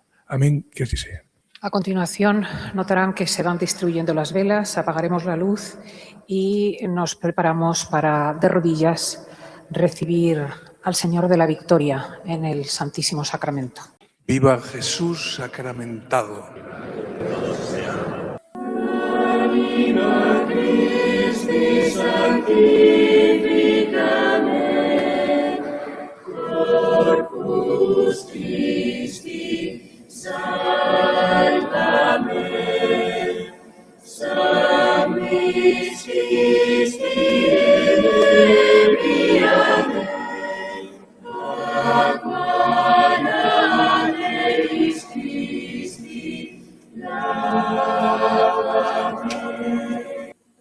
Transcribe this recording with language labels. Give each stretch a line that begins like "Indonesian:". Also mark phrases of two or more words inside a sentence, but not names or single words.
Spanish: Amén, que así sea. A continuación, notarán que se van distribuyendo las velas, apagaremos la luz y nos preparamos para, de rodillas, recibir al Señor de la Victoria en el Santísimo Sacramento. Viva Jesús sacramentado.
Latin: Christi sanctificame, Corpus Christi salvame, Sanguis Christi inebriame, Aqua Nateris Christi lavame.